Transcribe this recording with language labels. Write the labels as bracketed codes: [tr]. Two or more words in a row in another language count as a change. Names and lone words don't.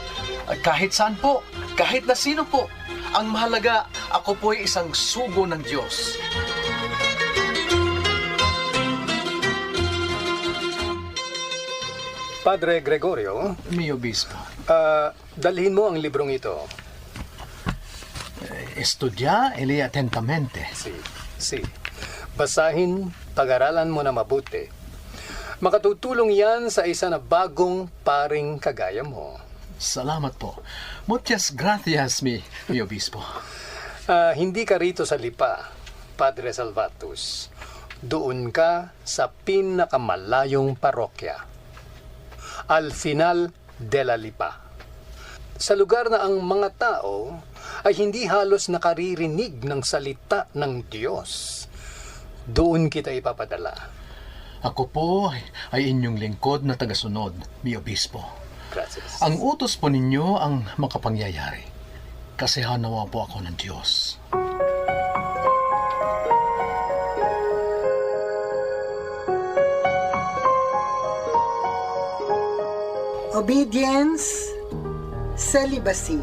[tl] Kahit saan po, kahit na sino po. Ang mahalaga, ako po ay isang sugo ng Diyos. Padre Gregorio, [es] mi obispo. [tl] Dalhin mo ang librong ito. [es] Estudia e lee atentamente. Si. [tl] Basahin, pag-aralan mo na mabuti. Makatutulong yan sa isa na bagong paring kagaya mo. Salamat po. [es] Muchas gracias, mi obispo. [tl] Hindi ka rito sa lipa, Padre Salvatus. Doon ka sa pinakamalayong parokya. [es] Al final de la lipa. [tl] Sa lugar na ang mga tao ay hindi halos nakaririnig ng salita ng Diyos. Doon kita ipapadala. Ako po ay inyong lingkod na tagasunod, [es] mi obispo. Gracias. [tl] Ang utos po ninyo ang makapangyayari. Kasihan nawa po ako ng Diyos. [en] Obedience, celibacy.